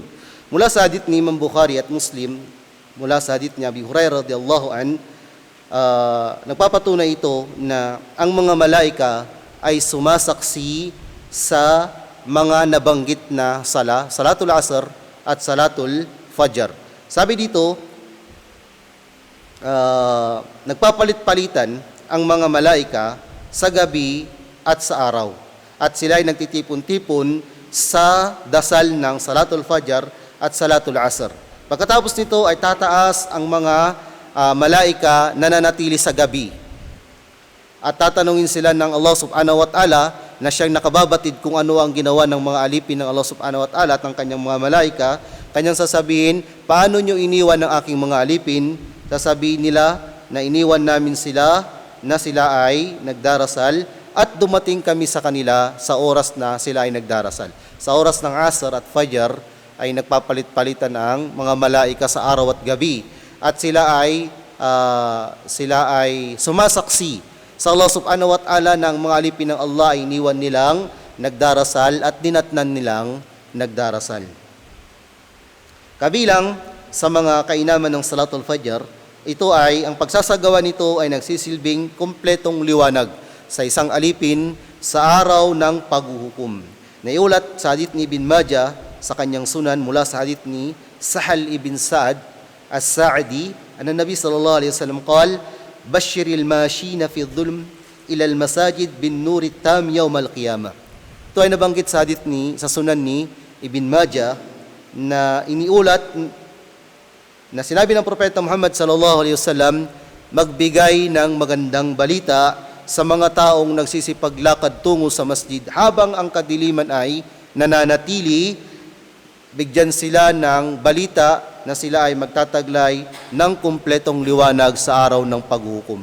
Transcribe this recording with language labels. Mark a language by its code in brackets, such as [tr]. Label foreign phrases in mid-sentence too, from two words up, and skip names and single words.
[tl] Mula sa hadith ni Imam Bukhari at Muslim, mula sa hadith ni Abi Hurairah radhiyallahu nagpapatunay ito na ang mga malaika ay sumasaksi sa mga nabanggit na Salatul Asr at Salatul Fajr. Sabi dito, nagpapalit-palitan ang mga malaika sa gabi at sa araw. At sila ay nagtitipon-tipon sa dasal ng Salatul Fajr at Salatul Asr. Pagkatapos nito ay tataas ang mga malaika na nanatili sa gabi. At tatanungin sila ng Allah [ar] سبحانه وتعالى [tl] na siyang nakababatid kung ano ang ginawa ng mga alipin ng Allah [ar] سبحانه وتعالى [tl] at ng kanyang mga malaika. Kanyang sasabihin, paano nyo iniwan ng aking mga alipin? Sasabihin nila na iniwan namin sila na sila ay nagdarasal at dumating kami sa kanila sa oras na sila ay nagdarasal. Sa oras ng Asr at Fajr ay nagpapalit-palitan ang mga malaika sa araw at gabi at sila ay sumasaksi sa Allah [ar] سبحانه وتعالى [tl] ng mga alipin ng Allah ay iniwan nilang nagdarasal at dinatnan nilang nagdarasal. Kabilang sa mga kainaman ng Salatul Fajr, ito ay, ang pagsasagawa nito ay nagsisilbing kumpletong liwanag sa isang alipin sa araw ng paghuhukom. Naiulat sa hadith ni Ibn Majah sa kanyang sunan mula sa hadith ni [ar] سهل بن سعد الساعدي، أن النبي صلى الله عليه وسلم قال، "بشر المشائين في الظلم إلى المساجد بالنور التام يوم القيامة." [tl] Ito ay nabanggit sa hadith sa sunan ni Ibn Majah na iniulat na sinabi ng Propeta Muhammad [ar] صلى الله عليه وسلم, [tl] magbigay ng magandang balita sa mga taong nagsisipaglakad tungo sa masjid habang ang kadiliman ay nananatili, bigyan sila ng balita na sila ay magtataglay ng kumpletong liwanag sa araw ng paghukom.